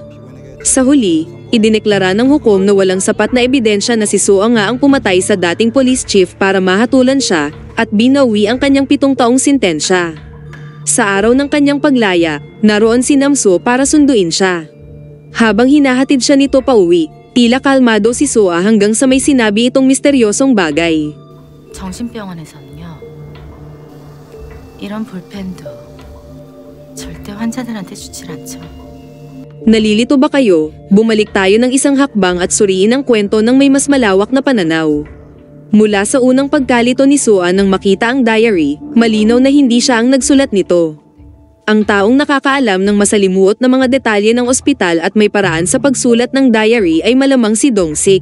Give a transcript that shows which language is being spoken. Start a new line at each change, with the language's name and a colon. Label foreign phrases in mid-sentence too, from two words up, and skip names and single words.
Filipino: Sa huli, idineklara ng hukom na walang sapat na ebidensya na si Sua nga ang pumatay sa dating
English: police chief
Filipino: para mahatulan siya, at binawi ang kanyang 7 taong sintensya. Sa araw ng kanyang paglaya, naroon si Namso para sunduin siya. Habang hinahatid siya nito pauwi, tila kalmado si Sua hanggang sa may sinabi itong misteryosong bagay.
Korean: 정신병원에서는요, 이런 볼펜도 절대 환자들한테 주질 않죠.
Filipino: Nalilito ba kayo? Bumalik tayo ng isang hakbang at suriin ang kwento ng may mas malawak na pananaw. Mula sa unang pagkalito ni Sua nang makita ang diary, malinaw na hindi siya ang nagsulat nito. Ang taong nakakaalam ng masalimuot na mga detalye ng ospital at may paraan sa pagsulat ng diary ay malamang si Dong-sik.